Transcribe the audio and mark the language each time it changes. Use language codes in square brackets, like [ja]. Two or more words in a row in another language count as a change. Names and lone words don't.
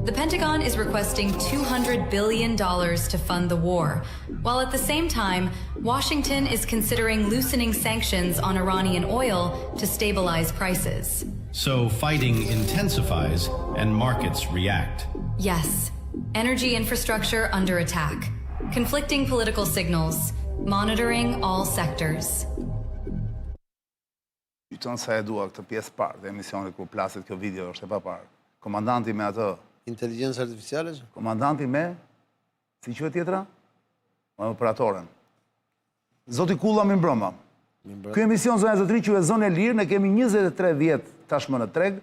[en] The Pentagon is requesting $200 billion to fund the war, while at the same time, Washington is considering loosening sanctions on Iranian oil to stabilize prices. So fighting intensifies and markets react. Yes. Energy infrastructure under attack. Conflicting political signals. Monitoring all sectors. [sq] Qëton sa e dua këtë pjesë parë dhe emisionit kur plasit kjo video është e pa parë. Komandanti me atë... Inteligencë artificiale? Komandanti me... Si quhet tjetra? Me operatoren. Zoti Kulla mi mbrëma. Ky emision zonë e zotri quhet Zonë e Lirë, ne kemi 23 vjet tashmë në treg.